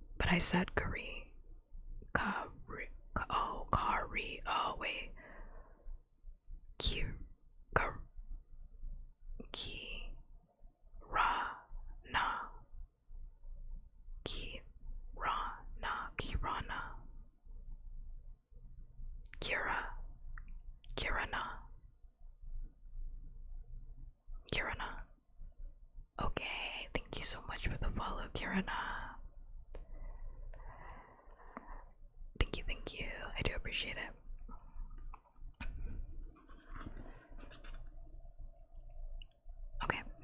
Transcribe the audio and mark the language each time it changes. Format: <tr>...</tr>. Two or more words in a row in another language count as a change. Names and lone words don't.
<en>I said Kari. Kari. Oh, Kari. Oh, wait. Ki. Kar. Ki. Ra. Na. Ki. Ra. Na. Kirana. Kira. Kirana. Kirana. Okay, thank you so much for the follow, Kirana. Thank you. I do appreciate it. Okay.</en>